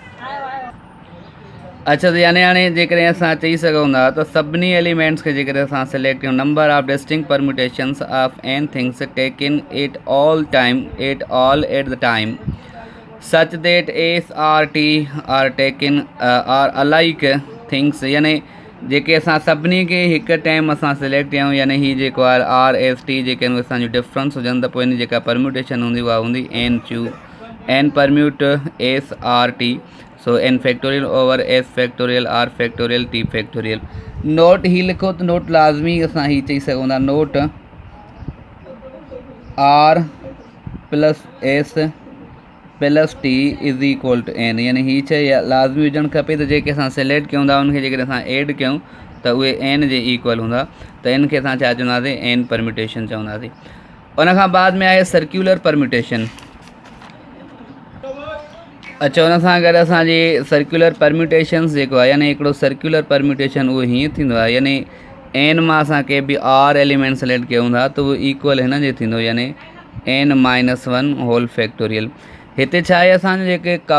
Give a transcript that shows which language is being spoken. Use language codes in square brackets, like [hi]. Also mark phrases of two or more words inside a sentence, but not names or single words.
[sd] अच्छा, त यानी हाणे जेकॾहिं असां चई सघूं था त सभिनी एलिमेंट्स खे जेकॾहिं असां सिलेक्ट कयूं, [en] number of distinct permutations of n things taken at all at the time such that s r t are taken are alike things. [sd] यानी जेके असां सभिनी खे हिकु टाइम असां सिलेक्ट कयूं, यानी हीअ जेको आहे आर एस टी जेके आहिनि उहे असांजो डिफरेंस हुजनि, त पोइ हिन जेका परम्यूटेशन हूंदी उहा हूंदी [en] n permute s r t, so n factorial over s factorial r factorial t factorial. [sd] नोट ही लिखो, त नोट लाज़मी असां ही चई सघूं था, [en] note r plus s plus t is equal to n, [sd] यानी हीअ शइ लाज़मी हुजणु खपे त जेके असां सिलेक्ट कयूं था उनखे जेकॾहिं असां एड कयूं त उहे एन जे इक्वल हूंदा, त इन खे असां छा चवंदासीं, [en] n permutation [sd] चवंदासीं। उन खां बाद में आहे [en] circular permutation. [sd] अच्छा, उन सां गॾु असांजी [en] circular permutations [sd] जेको आहे, यानी हिकिड़ो [en] circular permutation [sd] उहो हीअं थींदो आहे, यानी एन मां असां के बि [en] r element [sd] सिलेक्ट कयूं था त उहो इक्वल हिन जे थींदो, [en] यानी n minus 1 whole factorial. [sd] हिते छा आहे, असांजे जेके